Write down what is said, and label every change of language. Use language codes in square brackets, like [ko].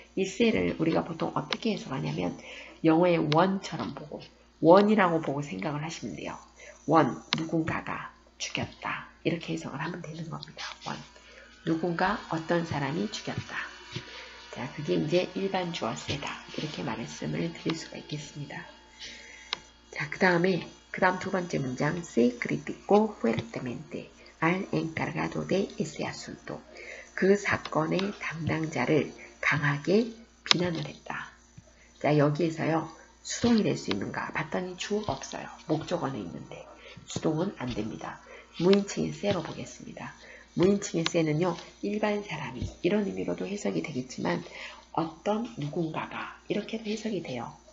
[ko] 이 세를 우리가 보통 어떻게 해석하냐면 영어의 원처럼 보고 원이라고 보고 생각을 하시면 돼요. 원, 누군가가 죽였다. 이렇게 해석을 하면 되는 겁니다. 원, 누군가 어떤 사람이 죽였다. 자, 그게 이제 일반 주어 세다. 이렇게 말씀을 드릴 수가 있겠습니다. 자, 그 다음 두 번째 문장. [es] Se criticó fuertemente al encargado de ese asunto. [ko] 그 사건의 담당자를 강하게 비난을 했다. 자, 여기에서요. 수동이 될 수 있는가 봤더니 주어가 없어요. 목적어는 있는데 수동은 안 됩니다. 무인칭의 세로 보겠습니다. 무인칭의 세는요. 일반 사람이 이런 의미로도 해석이 되겠지만 어떤 누군가가 이렇게도 해석이 돼요.